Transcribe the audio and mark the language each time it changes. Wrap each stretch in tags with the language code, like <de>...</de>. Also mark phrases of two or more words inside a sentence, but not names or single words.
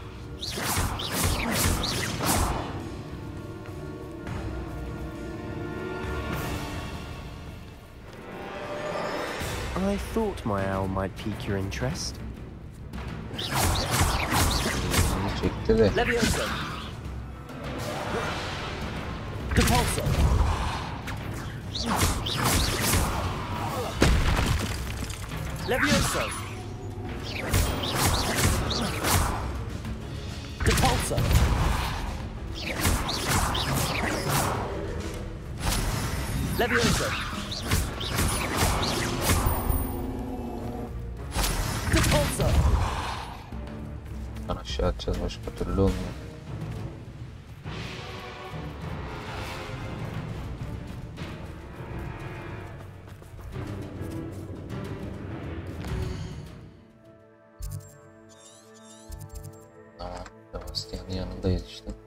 <en>I thought my owl might pique your interest.</en> <tr>Çekti de. Levioso! Depulso! Levioso! Depulso! Levioso! Depulso! Aşağı atacağız, başka türlü olmuyor. Tamam, Sebastian'ın yanındayız işte.</tr>